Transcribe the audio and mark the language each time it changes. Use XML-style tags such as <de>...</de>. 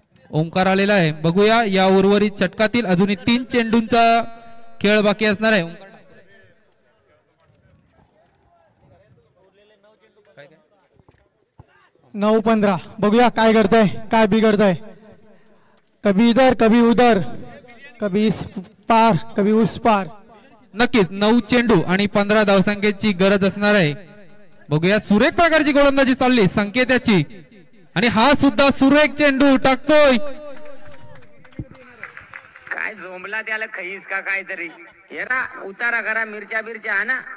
<mr>ओमकार आलेला आहे. बघूया या उर्वरित षटकातील अजूनही 3 चेंडूंचा खेळ बाकी असणार आहे. 9-15. बघूया काय करताय काय बिघडताय.</mr> <hi>कभी इधर कभी उधर, कभी इस पार कभी उस पार.</hi> <mr>नक्कीच 9 चेंडू आणि 15 धावसंख्येची गरज असणार आहे. बघूया सुरेख प्रकारची गोलंदाजी चालली संकेताची. आणि हा सुद्धा सुरेख चेंडू टाकतोय. काय झोंबला त्याला खईस का काहीतरी. हेरा उतारा करा मिरच्या बिरच्या हा ना.</mr>